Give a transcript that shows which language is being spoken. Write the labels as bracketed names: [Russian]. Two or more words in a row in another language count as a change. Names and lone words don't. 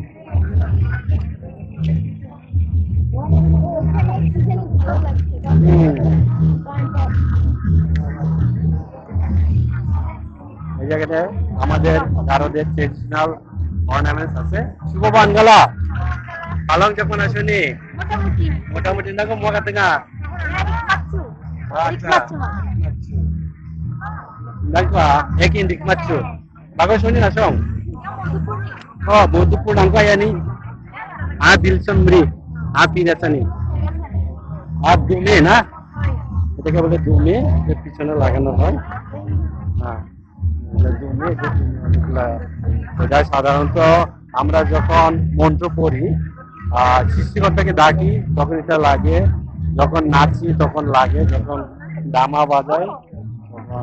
[Bangla] এই জায়গাটায় আমাদের গারোদের [English] traditional ornaments [Bangla] আছে। শুভ বাঙ্গালা পালং যখন আসেনি মোটামুটি [Garo] মোটামুটি না গো মগা তেঙ্গা nagpa ekin dikmatsu bago soni na song oh bodupur nangpa yani dilsonmri pinasani dume [Bangla] না, এটাকে বলে দুমে, এর পিছনে লাগানো হয়। হ্যাঁ, দুমে। এটা সাধারণত আমরা যখন মন্ত্র পড়ি, সৃষ্টিকর্তাকে ডাকি তখন এটা লাগে, যখন নাচি তখন লাগে, যখন ডামা বাজাই তখন।